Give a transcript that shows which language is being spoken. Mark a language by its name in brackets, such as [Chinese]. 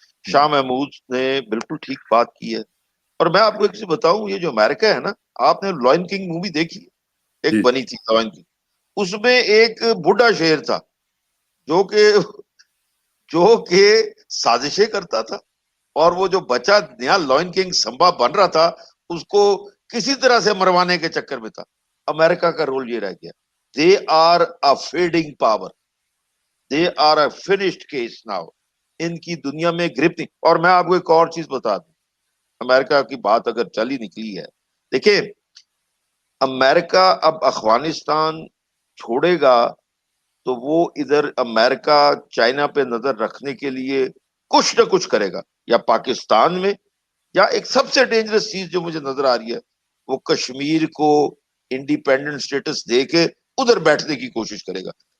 [Urdu] شاہ محمود نے بالکل ٹھیک بات کی ہے. اور میں آپ کو ایک چیز بتاؤں, یہ جو امریکہ ہے نا, آپ نے لائن کنگ مووی دیکھی, ایک بنی تھی لائن کنگ, اس میں ایک بڈھا شیر تھا جو کہ سازشیں کرتا تھا, اور وہ جو بچہ نیا لائن کنگ سمبا بن رہا تھا اس کو کسی طرح سے مروانے کے چکر میں تھا. امریکہ کا رول یہ رہ گیا, [English] They are a fading power, they are a finished case now. [Urdu] ان کی دنیا میں گرپ نہیں. اور میں آپ کو ایک اور چیز بتا دوں, امریکہ کی بات اگر چلی نکلی ہے, دیکھیں امریکہ اب افغانستان چھوڑے گا تو وہ ادھر امریکہ چائنا پہ نظر رکھنے کے لیے کچھ نہ کچھ کرے گا, یا پاکستان میں, یا ایک سب سے ڈینجرس چیز جو مجھے نظر آ رہی ہے وہ کشمیر کو انڈیپینڈنٹ سٹیٹس دے کے ادھر بیٹھنے کی کوشش کرے گا.